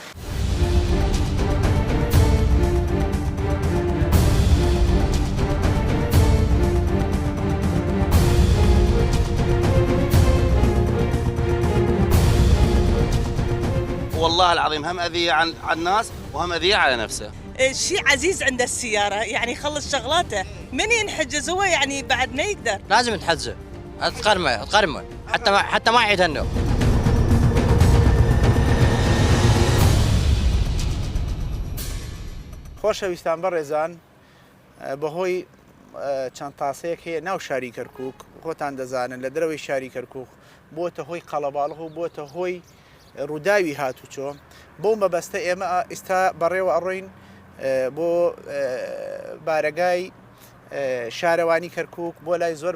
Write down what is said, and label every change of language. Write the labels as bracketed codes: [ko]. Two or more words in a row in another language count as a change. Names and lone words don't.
[ar] والله العظيم هم اذيه عن الناس وهم اذيه على نفسه. شيء عزيز عند السياره يعني يخلص شغلاته من ينحجز هو يعني بعد ما يقدر. لازم تحجزه تقرمه حتى ما يعيد هالنوع. [ckb] خۆشەویستان بەڕێزان بەهۆی چەند تاسەیەک هەیە ناو شاری کەرکووک خۆتان دەزانن لە دەرەوەی شاری کەرکووک بۆتە هۆی قەڵەباڵغ و بۆتە هۆی ڕووداوی هاتوچۆ بۆ مەبەستە ئێمە ئێستا بەڕێوە ئەڕۆین بۆ بارەگای شارەوانی کەرکووک بۆ لای زۆر